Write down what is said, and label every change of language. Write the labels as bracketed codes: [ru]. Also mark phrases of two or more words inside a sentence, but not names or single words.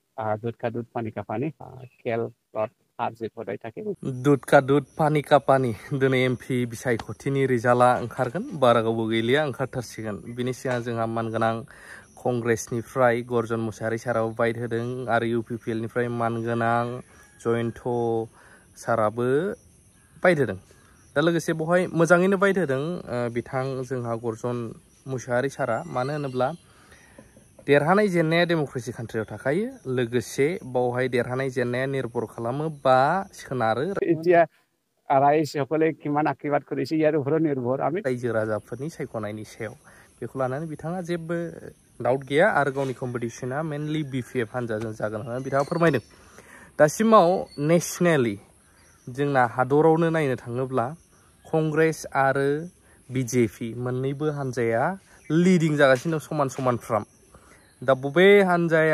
[hi] दूध का दूध पानी का पानी [brx] खेलत हाजिरफोराय थाके [hi] दुध का दुध पानी का पानी [brx] दिनै एमपि बिसायख'थिनि रिजाल्टआ ओंखारगोन बारा गोबाव गैलिया ओंखारथारसिगोन बिनि सिगां जोंहा मानगोनां कंग्रेसनिफ्राय गर्जन मुसाहारि साराबो बाइट होदों आरो इउपिपिएलनिफ्राय मानगोनां जयन्त साराबो बाइट होदों दा लोगोसे बेवहाय मोजाङैनो बाइट होदों बिथां जोंहा गर्जन मुसाहारि सारा मानो होनोब्ला देरहानाय जेननाया डेम'क्रेसि कान्ट्रियाव थाखायो लोगोसे बावहाय देरहानाय जेननाया निर्भर खालामो बा सोनारो [as] এতিয়া रायजोসকলে কিমান आशीर्वाद কৰিছে ইয়াৰ ওপৰত নিৰ্ভৰ আমি [brx] रायजो राजाफोरनि सायख'नायनि सायाव बेखौ लानानै बिथाङा जेबो डाउट गैया आरो गावनि कम्पिटिशना मेनलि बिपिएफ हान्जाजों जागोन होननानै बिथाङा फोरमायदों दासिमाव नेशनेलि जोंना हादरावनो नायनो थाङोब्ला कंग्रेस आरो बिजेपि मोननैबो हान्जाया लिडिं जागासिनो दं समान समानफ्राम दा बबे हान्जाया